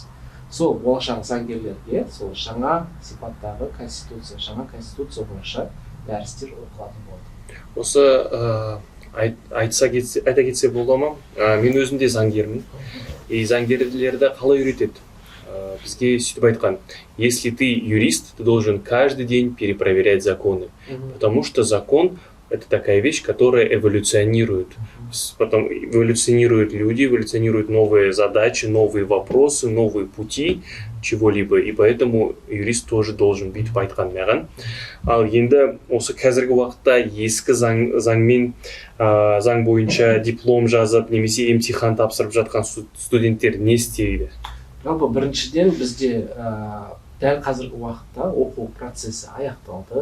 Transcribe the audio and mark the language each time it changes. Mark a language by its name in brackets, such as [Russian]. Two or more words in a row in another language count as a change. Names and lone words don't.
[Kazakh] Сол болашақ заңгерлерге сол жаңа сипаттағы конституция, жаңа конституция бойынша дәрістер оқылатын болды. Осы айта кетсе бола ма? Мен өзім де заңгермін. Заңгерлерді қалай үйретеді? Бізге сөйтіп айтқан: [Russian] если ты юрист, ты должен каждый день перепроверять законы, потому что закон — это такая вещь, которая эволюционирует. потом эволюционируют люди, эволюционируют новые задачи, новые вопросы, новые пути чего-либо, и поэтому юрист тоже должен [Kazakh] бүйтіп айтқан маған. Ал енді осы қазіргі уақытта ескі заң бойынша диплом жазып немесе емтихан тапсырып жатқан студенттер не істейді? Жалпы біріншіден бізде дәл қазіргі уақытта оқу процесі аяқталды.